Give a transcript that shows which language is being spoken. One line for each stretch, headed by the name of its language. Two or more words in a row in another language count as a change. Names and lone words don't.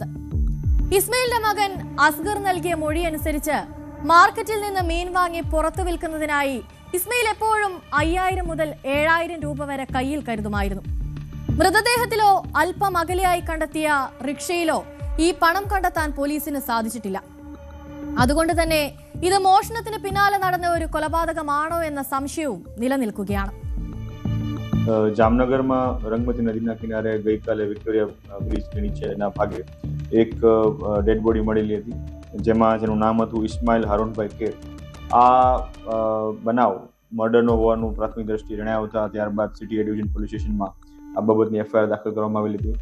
Malayalam: ഇസ്മയിലിന്റെ മകൻ അസ്ഗർ നൽകിയ മൊഴി അനുസരിച്ച് മാർക്കറ്റിൽ നിന്ന് മീൻ വാങ്ങി പുറത്തു വിൽക്കുന്നതിനായി ഇസ്മയിൽ എപ്പോഴും 5000 മുതൽ 7000 രൂപ വരെ കയ്യിൽ കരുതുമായിരുന്നു. മൃതദേഹത്തിലോ അല്പം അകലെയായി കണ്ടെത്തിയ റിക്ഷയിലോ ഈ പണം കണ്ടെത്താൻ പോലീസിന് സാധിച്ചിട്ടില്ല. അതുകൊണ്ട് തന്നെ ഇത് മോഷണത്തിന് പിന്നാലെ നടന്ന ഒരു കൊലപാതകമാണോ എന്ന സംശയവും നിലനിൽക്കുകയാണ്.
Gujarati: જામનગરમાં રંગમતી નદીના કિનારે ગઈકાલે વિક્ટોરિયા બ્રિજની નીચેના ભાગે એક
English: dead body
Gujarati: મળેલી હતી, જેનું નામ હતું ઇસ્માઇલ હારૂનભાઈ કેર. આ બનાવ મર્ડરનો હોવાનું પ્રાથમિક દ્રષ્ટિએ જણાવતા ત્યારબાદ સિટી એ ડિવિઝન
English: police stationમાં
Gujarati: આ બાબતની એફઆઈઆર દાખલ કરવામાં આવેલી હતી.